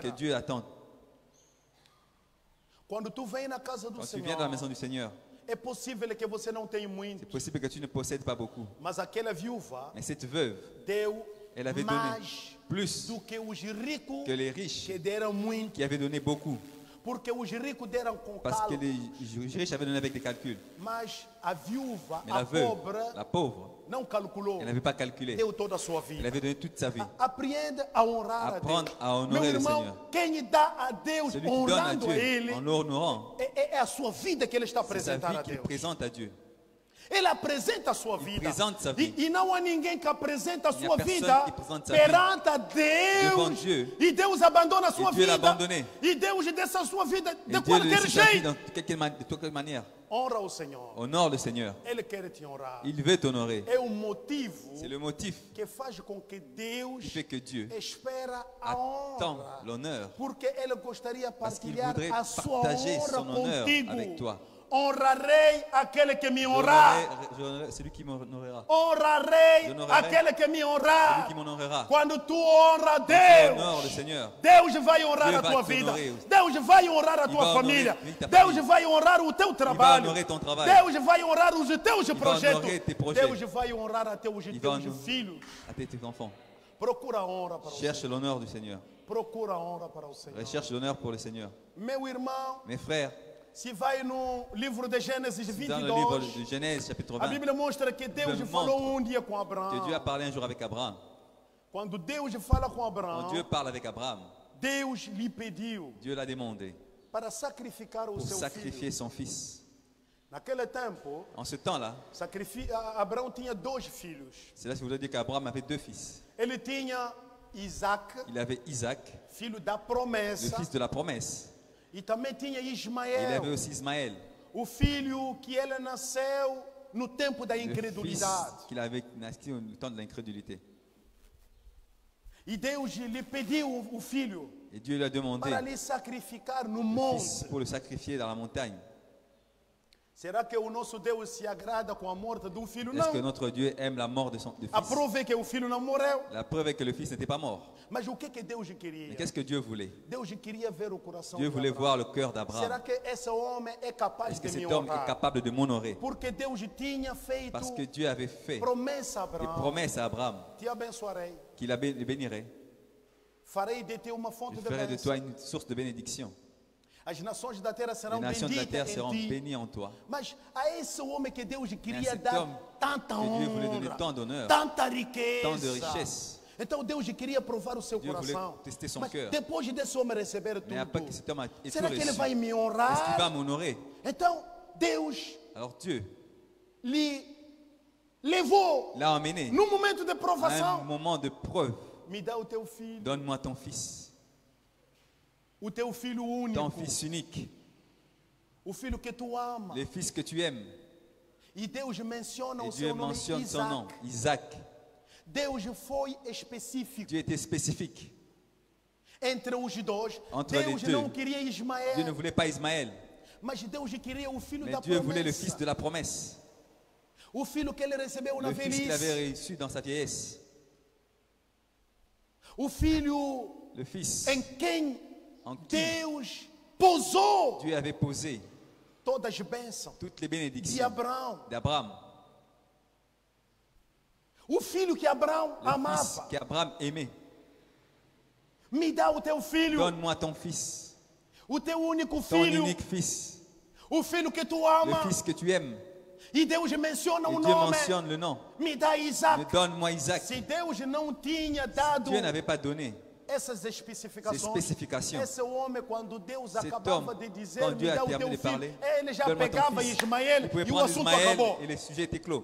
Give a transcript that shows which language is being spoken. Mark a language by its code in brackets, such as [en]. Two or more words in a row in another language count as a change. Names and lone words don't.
[fr] que Dieu attend. [pt] Quando tu vem na casa do [fr] Quand tu [pt] Senhor, [fr] viens dans la maison du Seigneur, [pt] é possível que você não tenha muito, [fr] c'est possible que tu ne possèdes pas beaucoup. [pt] mas aquela viúva [fr] Mais cette veuve, [pt] deu [fr] elle avait donné [pt] mais [fr] plus [pt] do que os ricos [fr] que les riches [pt] que deram muito, [fr] qui avaient donné beaucoup. [pt] porque os ricos deram com [fr] Parce que [pt] calo, [fr] les riches avaient donné avec des calculs. [pt] mas a viúva, [fr] Mais [pt] a [fr] la veuve, [pt] pobre, [fr] la pauvre, [pt] não calculou, [fr] elle n'avait pas calculé. [pt] deu toda a sua [fr] Elle [pt] vida. [fr] avait donné toute sa vie. [pt] Aprenda a honrar a Deus. [fr] Apprendre à honorer [pt] Meu [fr] le [pt] irmão, [fr] Seigneur. [pt] quem dá a Deus [fr] Celui qui donne à [pt] honrando a [fr] Dieu [pt] Ele [fr] en l'honorant, [pt] é a sua vida que Ele está [fr] c'est sa [pt] apresentando [fr] vie [pt] a [fr] qu'il [pt] Deus. [fr] présente à Dieu. [pt] Ele apresenta a sua vida. [fr] présente sa vie. [pt] E não há ninguém que apresenta a [fr] Il n'y a [pt] sua [fr] personne [pt] vida [fr] qui présente sa [pt] perante a [fr] devant [pt] Deus. [fr] Dieu. [pt] E Deus abandona a sua [fr] Et Dieu l'a [pt] vida. [fr] abandonné. [pt] E Deus deixa a sua vida [fr] Et [pt] de [fr] Dieu [pt] qualquer [fr] laisse sa vie [pt] jeito. [fr] de toute manière. [pt] Honra o Senhor. [fr] Honore le Seigneur. [pt] Ele quer te honrar. [fr] Il veut t'honorer. [pt] É o motivo [fr] C'est le motif [pt] que faz com que Deus [fr] qui fait que Dieu [pt] espera a [fr] attend [pt] honra. [fr] l'honneur. [pt] Porque Ele gostaria de [fr] Parce qu'il [pt] partilhar [fr] voudrait [pt] a sua [fr] partager [pt] honra [fr] son honneur [pt] contigo. [fr] avec toi. [pt] Honrarei aquele que me honrar. [fr] J'honorerai celui qui m'honorera. [pt] Honrarei [fr] J'honorerai [pt] aquele que me [fr] Celui [pt] honrar. [fr] qui m'honorera. [pt] Quando tu honra [fr] Tu honores le [pt] Deus, [fr] Seigneur. [pt] Deus vai honrar [fr] Dieu [pt] a [fr] va [pt] tua [fr] te [pt] vida. [fr] honorer. [pt] Deus vai honrar a [fr] Il [pt] tua [fr] va [pt] família. [fr] honorer ta [pt] Deus [fr] famille. [pt] vai honrar o teu [fr] Il va [pt] trabalho. [fr] honorer ton travail. [pt] Deus vai honrar os teus [fr] va [pt] projetos. [fr] honorer tes projets. [pt] Deus vai honrar a teus [fr] Il va [pt] teus [fr] honorer [pt] filhos. [fr] à tes enfants. [pt] Procura honra para o [fr] Cherche [pt] Senhor. [fr] l'honneur du Seigneur. [pt] Procura honra para o Senhor. [fr] Recherche l'honneur pour le Seigneur. [pt] Meu irmão, [fr] Mes frères, [pt] se vai no livro de Gênesis [fr] dans le livre [pt] 22, [fr] de Genèse, chapitre [pt] a [fr] 20, [pt] Bíblia mostra que Deus [fr] Bible [pt] falou [fr] montre [pt] dia com [fr] que [pt] Abraão. [fr] Dieu a parlé un jour avec Abraham. [pt] Quando Deus fala com [fr] Quand [pt] Abraão, [fr] Dieu parle avec Abraham, [pt] Deus lhe pediu [fr] Dieu l'a demandé [pt] para sacrificar o [fr] pour [pt] seu [fr] sacrifier [pt] filho. [fr] son fils. [pt] Naquele tempo, [fr] En ce temps-là, [pt] Abraão tinha dois filhos. [fr] cela voulait dire qu'Abraham avait deux fils. [pt] Ele tinha Isaac, [fr] Il avait Isaac, [pt] filho da [fr] le [pt] promessa, [fr] fils de la promesse. [pt] e também tinha [fr] Il [pt] Ismael, [fr] avait aussi Ismaël, [pt] o filho que ele nasceu no tempo da [fr] le fils [pt] incredulidade. [fr] qu'il avait naissé au temps de l'incrédulité. [pt] E Deus lhe pediu o filho [fr] Et Dieu lui a demandé [pt] para lhe sacrificar no [fr] le fils [pt] monte. [fr] pour le sacrifier dans la montagne. [pt] Será que o nosso Deus se agrada com a morte de um filho? [fr] Est-ce que [pt] Não. [fr] notre Dieu aime la mort de son de [pt] A [fr] fils? [pt] prova é que o filho não morreu. [fr] La preuve est que le fils n'était pas mort. [pt] Mas o que Deus [fr] Mais [pt] queria? [fr] qu'est-ce que Dieu voulait? [pt] Deus queria ver o coração [fr] Dieu [pt] de [fr] voulait [pt] Abraão. [fr] voir le cœur [pt] Será [fr] d'Abraham. [pt] que esse homem é capaz [fr] Est-ce que [pt] de me [fr] cet homme est [pt] honrar? [fr] capable de m'honorer? [pt] Porque Deus tinha feito [fr] Parce que Dieu avait fait [pt] promessa a [fr] des [pt] Abraão. [fr] promesses à Abraham [pt] Te abençoarei. [fr] qu'il le bénirait. [pt] Farei de ti uma fonte [fr] Je [pt] de [fr] ferai de [pt] bênção. [fr] toi une source de bénédiction. [pt] As nações da terra [fr] Les [pt] serão [fr] nations de la terre [pt] benditas [fr] seront [pt] em ti. [fr] bénies en toi. [pt] Mas a esse homem que Deus queria [fr] cet [pt] dar [fr] homme [pt] tanta [fr] que Dieu voulait donner [pt] honra, [fr] tant d'honneur, [pt] tanta riqueza, [fr] tant de richesse. [pt] Então Deus queria provar o seu [fr] Dieu voulait [pt] coração. [fr] tester son [pt] Mas [fr] cœur. [pt] depois desse homem receber [fr] Mais après que [pt] tudo, [fr] cet homme ait tout [pt] será que ele [fr] reçu, [pt] vai me [fr] est-ce qu'il [pt] honrar? [fr] va m'honorer? [pt] Então Deus [fr] Alors Dieu [pt] lhe levou [fr] l'a emmené [pt] num momento de [fr] à un [pt] provação. [fr] moment de preuve. [pt] Me dá o teu filho, [fr] Donne-moi ton fils, [pt] o teu filho [fr] ton [pt] único, [fr] fils unique, [pt] o filho que tu ama. [fr] le fils que tu aimes. [pt] E Deus menciona [fr] Et [pt] o [fr] Dieu [pt] seu nome [fr] mentionne son nom, [pt] Isaac. [fr] Isaac. [pt] Deus foi específico [fr] Dieu était spécifique. [pt] entre os dois. [fr] Entre [pt] Deus [fr] les deux. [pt] não queria [fr] Dieu ne [pt] Ismael, [fr] voulait pas Ismaël, [pt] mas Deus queria o filho [fr] mais [pt] da [fr] Dieu voulait le fils [pt] promessa. [fr] de la promesse. [pt] O filho que ele recebeu na [fr] Le fils qu'il avait [pt] velhice. [fr] reçu dans sa vieillesse. [pt] O filho [fr] Le fils [pt] em quem [fr] en qui [pt] Deus pousou [fr] Dieu avait posé [pt] todas as bênçãos [fr] toutes les [pt] de [fr] bénédictions [pt] Abraão. [fr] d'Abraham. [pt] O filho que Abraão [fr] Le fils [pt] amava. [fr] qu'Abraham aimait. [pt] Me dá o teu filho, [fr] Donne-moi ton fils, [pt] o teu único [fr] ton [pt] filho, [fr] unique fils, [pt] o filho que tu [fr] le [pt] ama. [fr] fils que tu aimes. [pt] E Deus menciona [fr] Et [pt] o [fr] Dieu [pt] nome. [fr] mentionne le nom. [pt] Me dá Isaac. [fr] Mais donne-moi Isaac. [pt] Se Deus não tinha dado [fr] Dieu n'avait pas donné [pt] essas [fr] ces [pt] especificações, [fr] spécifications. [pt] esse homem, quando Deus [fr] Cet [pt] acabava [fr] homme, [pt] de dizer, [fr] quand [pt] me [fr] Dieu a [pt] dá o [fr] terminé [pt] teu [fr] de [pt] filho, [fr] parler, [pt] ele já [fr] donne-moi ton [pt] pegava [fr] fils. [pt] Ismael [fr] Il pouvait [pt] e o [fr] prendre [pt] assunto [fr] Ismaël [pt] acabou. [fr] et le sujet était clos.